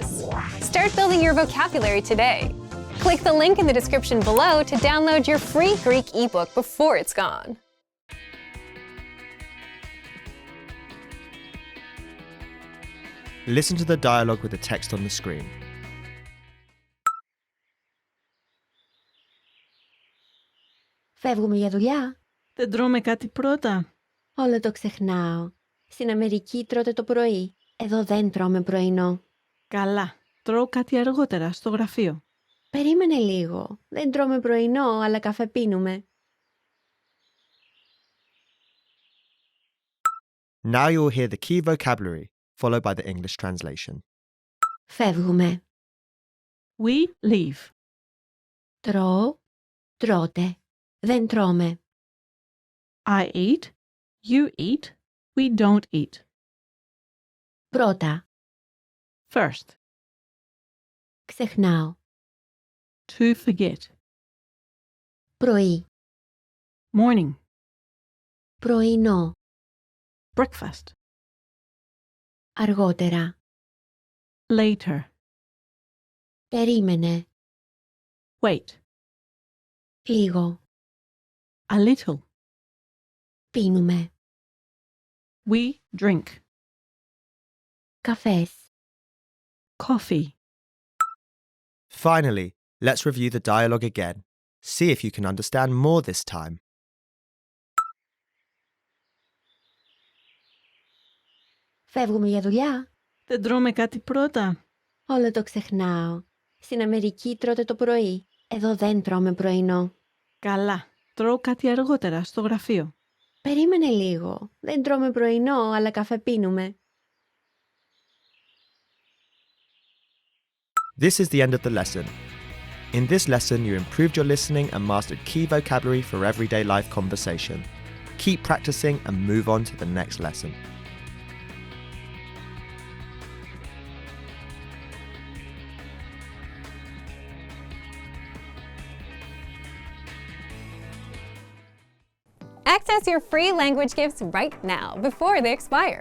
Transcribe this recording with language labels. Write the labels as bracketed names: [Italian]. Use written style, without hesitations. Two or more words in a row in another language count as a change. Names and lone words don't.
[English] Start building your vocabulary today. Click the link in the description below to download your free Greek ebook before it's gone. Listen to the dialogue with the text on the screen. [Greek] Φεύγουμε για δουλειά. Δεν τρώμε κάτι πρώτα. Όλο το ξεχνάω. Στην Αμερική τρώτε το πρωί. Εδώ δεν τρώμε πρωινό. Καλά. Τρώω κάτι αργότερα στο γραφείο. Περίμενε λίγο. Δεν τρώμε πρωινό, αλλά καφέ πίνουμε. [English] Now you will hear the key vocabulary, followed by the English translation. [Greek] Φεύγουμε. [English] We leave. [Greek] Τρώω, τρώτε. Δεν τρώμε. [English] I eat. You eat. We don't eat. [Greek] Πρώτα. [English] First, [Greek] Ξεχνάω. [English] to forget. [Greek] Πρωί. [English] Morning, [Greek] Πρωινό. [English] breakfast. [Greek] Αργότερα. [English] Later, [Greek] Περίμενε. [English] wait. [Greek] Λίγο. [English] A little. [Greek] Πίνουμε. [English] We drink. [Greek] Καφές. [English] Coffee. Finally, let's review the dialogue again. See if you can understand more this time. [Greek] Φεύγουμε για δουλειά. Δεν τρώμε κάτι πρώτα. Όλο το ξεχνάω. Στην Αμερική τρώτε το πρωί. Εδώ δεν τρώμε πρωινό. Καλά. Τρώω κάτι αργότερα στο γραφείο. Περίμενε λίγο. Δεν τρώμε πρωινό, αλλά καφέ πίνουμε. [English] This is the end of the lesson. In this lesson, you improved your listening and mastered key vocabulary for everyday life conversation. Keep practicing and move on to the next lesson. Access your free language gifts right now before they expire.